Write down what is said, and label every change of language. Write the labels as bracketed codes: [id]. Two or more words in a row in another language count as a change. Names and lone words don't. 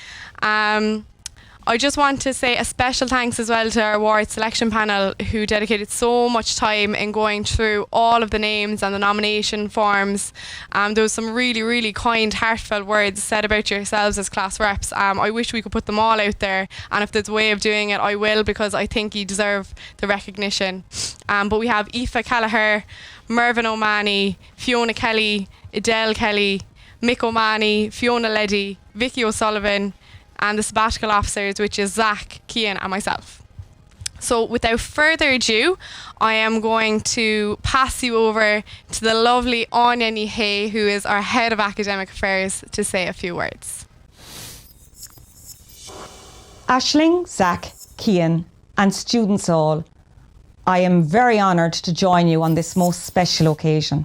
[en] I just want to say a special thanks as well to our award selection panel, who dedicated so much time in going through all of the names and the nomination forms. There was some really, really kind, heartfelt words said about yourselves as class reps. I wish we could put them all out there, and if there's a way of doing it, I will, because I think you deserve the recognition. But we have Aoife Kelleher, Mervyn O'Mahony, Fiona Kelly, Adele Kelly, Mick O'Mahony, Fiona Leddy, Vicky O'Sullivan, and the sabbatical officers, which is Zach, Cian and myself. So without further ado, I am going to pass you over to the lovely Anya Ryan, who is our Head of Academic Affairs, to say a few words. Aisling, Zach, Cian and students all, I am very honoured to join you on this most special occasion.